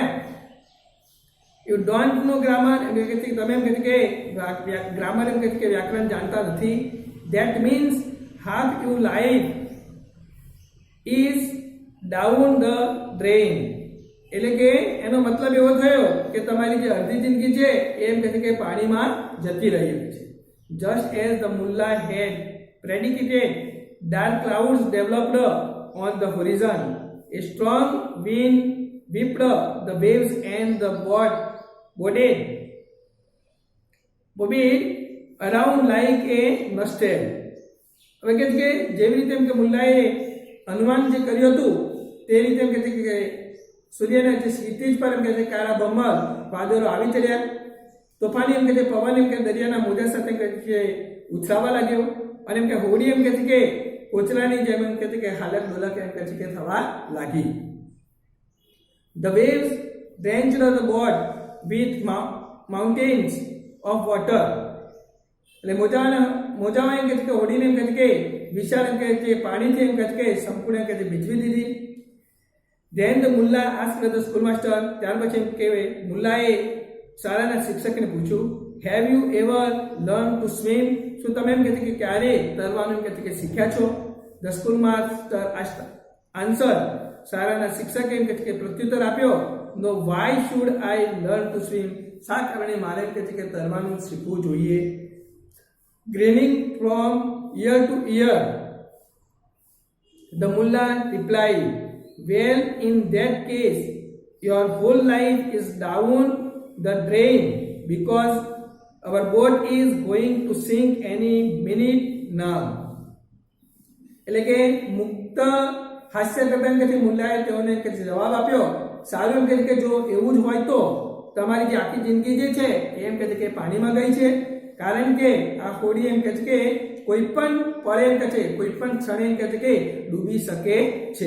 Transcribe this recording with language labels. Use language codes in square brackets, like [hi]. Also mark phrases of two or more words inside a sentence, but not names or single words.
[en] You don't know grammar? [gu] એમ કે તમે એમ કે ગ્રામર એમ કે વ્યાકરણ જાણતા નથી. [en] That means half your life is down the drain. [gu] એટલે કે એનો મતલબ એવો થયો કે તમારી જે અડધી જિંદગી છે એમ કે પાણીમાં જતી રહી છે. [en] Just as the mullah had predicted, dark clouds developed on the horizon. A strong wind whipped the waves and the boat bobbed around like a mustard. [gu] હવે કે છે કે જેવી રીતે એમ કે મુલ્લાએ અનુમાન જે કર્યું હતું તે રીતે એમ કે છે કે સૂર્યના જે ક્ષિતિજ પર એમ કે છે કાળા બમ્મર વાદળો આવી ચડ્યા. તોફાની એમ કે છે પવન એમ કે દરિયાના મોજા સાથે એમ કે ઉછળવા લાગ્યો અને એમ કે હોડી એમ કે છે કે કોચલાની જેમ એમ કે છે કે હાલત ડોલક એમ કે છે કે થવા લાગી. [en] The waves drenched the boat with mountains of water. [gu] એટલે મોજામાં એમ કે છે કે હોડીને એમ કે છે કે વિશાળ એમ કે છે પાણીથી એમ કે છે કે સંપૂર્ણ એમ કે છે ભીજવી દીધી. [en] Then the mullah asked the schoolmaster, [gu] ત્યાર પછી એમ કે મુલ્લાએ શાળાના શિક્ષકને પૂછ્યું, [en] Have you ever learn to swim? [gu] શું તમે એમ કે છે કે ક્યારે તરવાનું એમ કે છે કે શીખ્યા છો? [en] The school master answer, [gu] શાળાના શિક્ષકે એમ કે છે કે પ્રત્યુત્તર આપ્યો, [en] No why should I learn to swim? [gu] શા કારણે મારે એમ કે છે કે તરવાનું શીખવું જોઈએ? [en] Grinning from ear to ear, the mullah replied, well in that case your whole life is down the drain because our boat is going to sink any minute now. [gu] એટલે કે મુક્ત હાસ્ય કરતા એમ કે મુલ્લાએ તેઓને કે જવાબ આપ્યો, સારું એમ કે જો એવું જ હોય તો તમારી જે આખી જિંદગી જે છે એમ કે પાણીમાં ગઈ છે, કારણ કે આ હોડી એમ કે કોઈ પણ પળે એમ કે કોઈ પણ ક્ષણે એમ કે ડૂબી શકે છે.